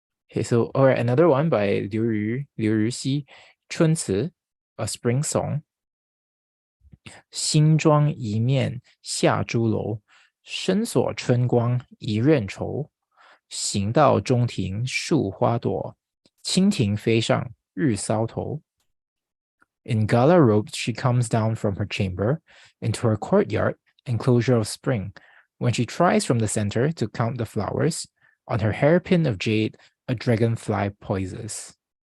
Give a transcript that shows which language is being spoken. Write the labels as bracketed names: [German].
[English] Okay, so all right, another one by Liu Yuxi, 春词, a spring song. [Chinese] 新妆一面下朱楼，深锁春光一任愁。行到中庭树花朵，蜻蜓飞上日搔头。 [English] In gala robes, she comes down from her chamber into her courtyard, enclosure of spring. When she tries from the center to count the flowers, on her hairpin of jade, a dragonfly poises.